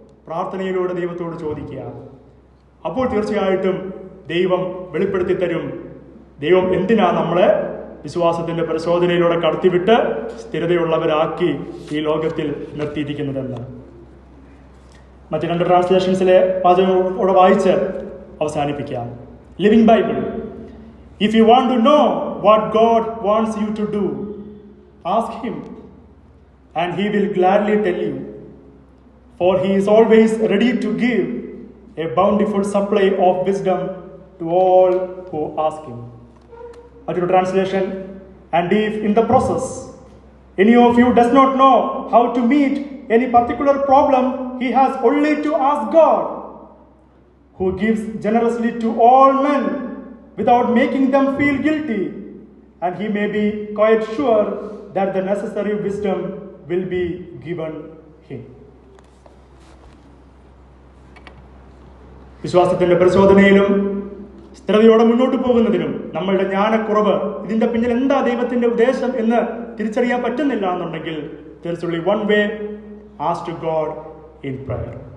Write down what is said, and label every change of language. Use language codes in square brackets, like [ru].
[ml] പ്രാർത്ഥനയിലൂടെ ദൈവത്തോട് ചോദിക്കുക. അപ്പോൾ തീർച്ചയായിട്ടും ദൈവം വെളിപ്പെടുത്തി തരും. ദൈവം എന്തിനാ നമ്മളെ വിശ്വാസത്തിന്റെ പരിശോധനയിലൂടെ കടത്തിവിട്ട് സ്ഥിരതയുള്ളവരാക്കി ഈ ലോകത്തിൽ നിർത്തിയിരിക്കുന്നതെന്ന്. മറ്റ് 2 ട്രാൻസ്ലേഷൻസിലെ വാചകങ്ങളോടെ വായിച്ച് അവസാനിപ്പിക്കാം. Living Bible. [en] If you want to know what God wants you to do, ask Him, and He will gladly tell you. For He is always ready to give a bountiful supply of wisdom to all who ask Him. Another translation, and if in the process any of you does not know how to meet any particular problem, he has only to ask God, who gives generously to all men without making them feel guilty, and he may be quite sure that the necessary wisdom will be given him. [ml] വിശ്വാസത്തിന്റെ പരിശോധനയിലും സ്ഥിരതയോടെ മുന്നോട്ട് പോകുന്നതിനും നമ്മളുടെ ജ്ഞാനക്കുറവ്, ഇതിന്റെ പിന്നിൽ എന്താ ദൈവത്തിന്റെ ഉദ്ദേശം എന്ന് തിരിച്ചറിയാൻ പറ്റുന്നില്ല എന്നുണ്ടെങ്കിൽ [en] there's one way, ask to God in prayer.